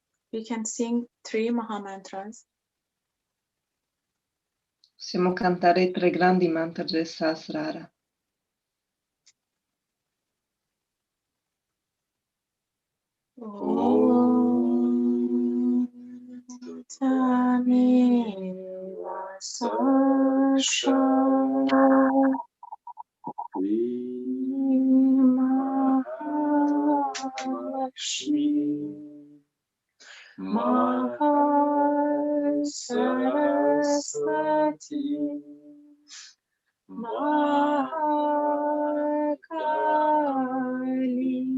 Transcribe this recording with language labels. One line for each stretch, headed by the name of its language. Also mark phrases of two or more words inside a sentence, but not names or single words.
English: We can sing 3 Mahamantras.
Italian: Possiamo cantare i 3 grandi mantra del Sahasrara.
Sanskrit: Om Tameva Sasha Lakshmi Saraswati Mahakali